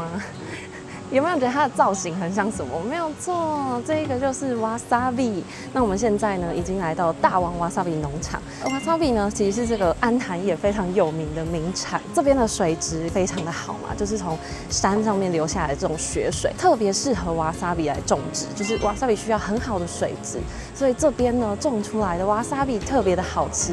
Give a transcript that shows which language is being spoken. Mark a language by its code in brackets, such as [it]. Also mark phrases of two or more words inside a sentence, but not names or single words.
[zh] 有沒有覺得它的造型很像什麼？沒有錯，這個就是 Wasabi。那我們現在呢，已經來到大王 Wasabi 農場。Wasabi 呢，其實是這個安潭也非常有名的名產。這邊的水質非常的好嘛，就是從山上面流下來的這種雪水，特別適合 Wasabi 來種植。就是 Wasabi 需要很好的水質，所以這邊呢種出來的 Wasabi 特別的好吃。